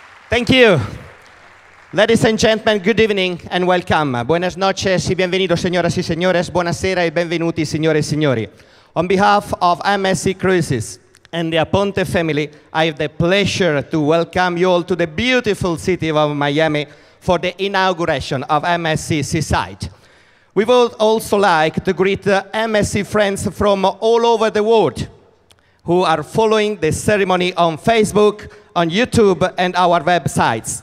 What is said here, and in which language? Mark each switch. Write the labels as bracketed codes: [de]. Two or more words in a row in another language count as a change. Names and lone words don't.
[en] Thank you. Ladies and gentlemen, good evening and welcome. [es] Buenas noches y bienvenidos, señoras y señores. [it] Buonasera e benvenuti, signore e signori. [en] On behalf of MSC Cruises and the Aponte family, I have the pleasure to welcome you all to the beautiful city of Miami for the inauguration of MSC Seaside. We would also like to greet MSC friends from all over the world who are following the ceremony on Facebook, on YouTube, and our websites.